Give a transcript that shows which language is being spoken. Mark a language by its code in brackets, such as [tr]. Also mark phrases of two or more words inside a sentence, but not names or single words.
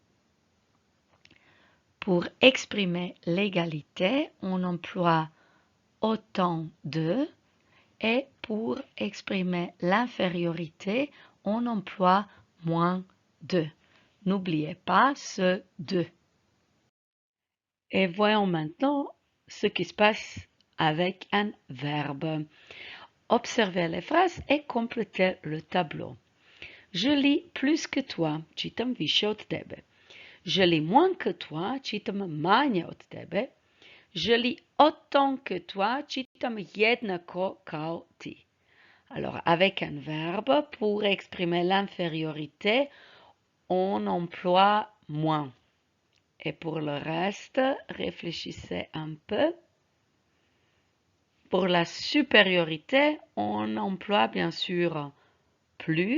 [fr] Pour exprimer l'égalité, on emploie autant de et pour exprimer l'infériorité, on emploie moins de. N'oubliez pas ce de. Et voyons maintenant ce qui se passe avec un verbe. Observez les phrases et complétez le tableau. Je lis plus que toi, [hr] čitam više od tebe. [fr] Je lis moins que toi, [hr] čitam manje od tebe. [fr] Je lis autant que toi, [hr] čitam jednako kao ti. [fr] Alors, avec un verbe, pour exprimer l'infériorité, on emploie moins. Et pour le reste, réfléchissez un peu. Pour la supériorité, on emploie bien sûr plus.